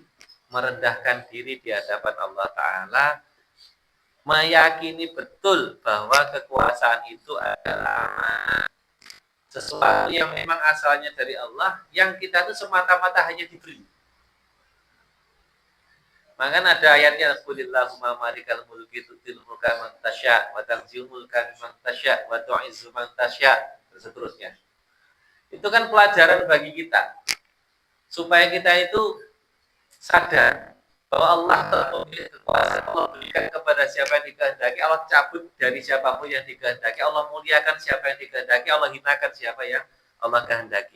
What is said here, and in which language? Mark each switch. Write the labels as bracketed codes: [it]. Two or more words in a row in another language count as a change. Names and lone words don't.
[id] Merendahkan diri di hadapan [ar] الله تعالى, [id] meyakini betul bahwa kekuasaan itu adalah sesuatu yang memang asalnya dari Allah, yang kita itu semata-mata hanya diberi. Maka ada ayatnya, [ar] قل اللهم مالك الملك تؤتي الملك من تشاء وتنزع الملك من تشاء وتعز من تشاء' [id] dan seterusnya. Itu kan pelajaran bagi kita supaya kita itu sadar bahwa Allah telah memiliki kekuasaan. Allah berikan kepada siapa yang dikehendaki, Allah cabut dari siapapun yang dikehendaki, Allah muliakan siapa yang dikehendaki, Allah hinakan siapa yang Allah kehendaki.